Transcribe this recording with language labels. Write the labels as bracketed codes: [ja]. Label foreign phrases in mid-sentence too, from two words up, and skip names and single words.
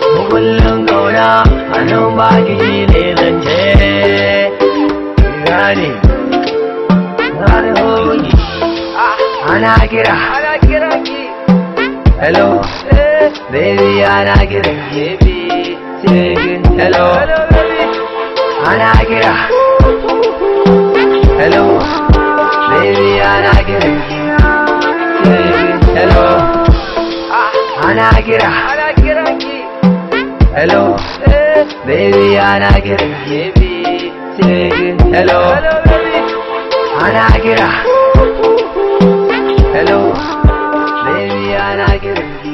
[ha] Kullum kauna, a nan ba ki ji ne zance. Gane, na da yawanki. Ana kira. Ana kira ki. Hello. Eh. Baby, ana kira. [en] Baby. Hello. Hello, baby. [ha] Ana kira. [en] Hello. Baby, [ha] ana kira. Hello. Ana kira. Ana kira ki. Hello. Eh. Baby, ana kira. [en] Baby. Hello. Hello, baby. [ha] Ana kira. [en] Hello. Baby, [ha] ana kira.